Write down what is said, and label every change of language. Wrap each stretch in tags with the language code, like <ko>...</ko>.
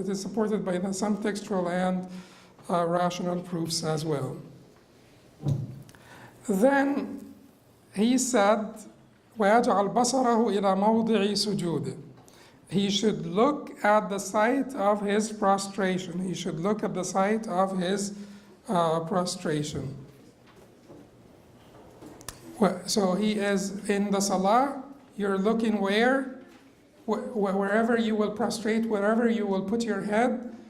<en>It is supported by some textual and rational proofs as well. Then he said,</en> <ar>وَيَجْعَلْ بَصَرَهُ إِلَى مَوْضِعِ سُجُودِهِ.</ar> <en>He should look at the site of his prostration. He should look at the site of his prostration. So he is in the salah, you're looking where? Wherever you will prostrate, wherever you will put your head.</en>